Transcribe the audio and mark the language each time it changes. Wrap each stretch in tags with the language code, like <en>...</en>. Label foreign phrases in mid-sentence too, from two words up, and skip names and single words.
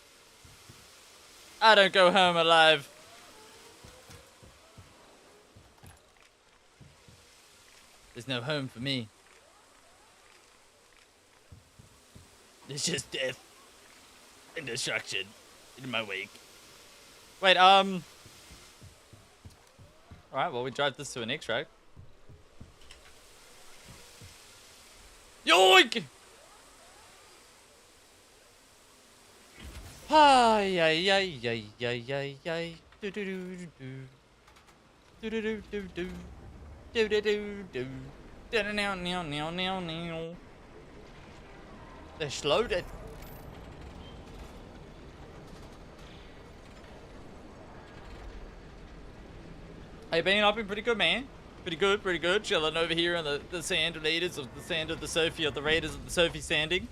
<en>I don't go home alive. There's no home for me. There's just death and destruction in my wake. Wait, alright, well, we drive this to an extract. Yoink! Ay, ay, ay, ay, ay, ay, ay. Do do do do. Do do do do do. Do do do do. Da now now now now now. They're slowed it. Hey Ben, I've been pretty good, man. Pretty good. Chilling over here on the sand raiders of the sand of the Sophie, of the raiders of the Sophie sanding.</en>